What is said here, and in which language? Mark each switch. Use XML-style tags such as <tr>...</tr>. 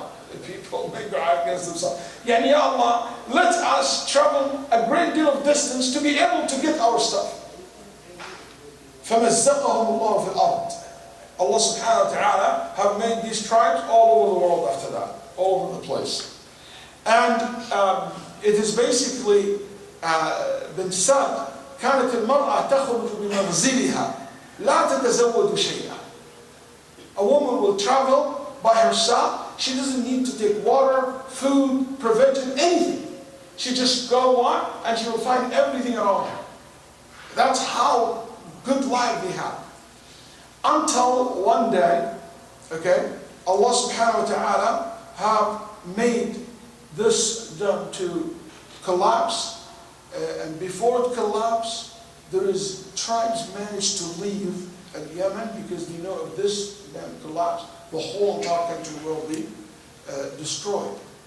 <en>The people may go against themselves. Ya Allah, let us travel a great deal of distance to be able to get our stuff.</en> <ar>فَمَزَّقَهُمُ اللَّهُ فِي الْأَرْضِ.</ar> <en>Allah subhanahu wa ta'ala have made these tribes all over the world after that, all over the place. And it is basically been said,</en> <ar>كانت المرأة تخرج بمنزلها لا تتزوج شيئا.</ar> <en>A woman will travel by herself. She doesn't need to take water, food, provision, anything. She just go on and she will find everything around her. That's how good life they have. Until one day, Allah subhanahu wa ta'ala have made this dam to collapse, and before it collapsed, tribes managed to leave Yemen because they know if this dam collapse, the whole entire country will be destroyed.</en>